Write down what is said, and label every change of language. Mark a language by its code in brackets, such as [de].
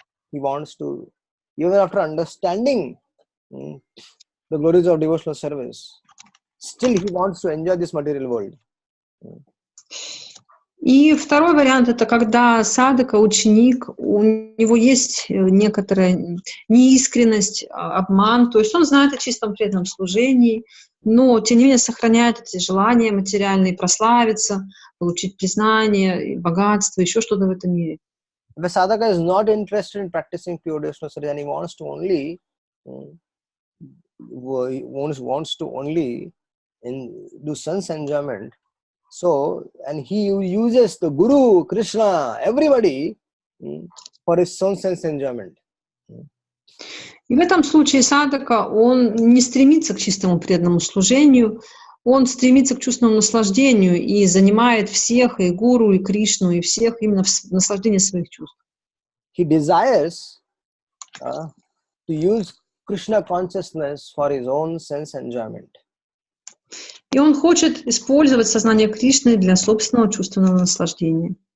[en] He wants to, even after understanding the glories of devotional service, still he wants to enjoy this material world. [ru] И второй вариант — это когда садака, ученик, у него есть некоторая неискренность, обман, то есть он знает о чистом преданном служении, но тем не менее сохраняет эти желания материальные, прославиться, получить признание, богатство, еще что-то в этом мире. [en] If a sadhaka is not interested in practicing pure devotional service and he wants to only do sense enjoyment, so, and he uses the Guru, Krishna, everybody for his own sense enjoyment. [ru] И в этом случае садака, он не стремится к чистому преданному служению, он стремится к чувственному наслаждению и занимает всех, и Гуру, и Кришну, и всех именно в наслаждении своих чувств. [en] He desires to use Krishna consciousness for his own sense enjoyment. [ru] И он хочет использовать сознание Кришны для собственного чувственного наслаждения.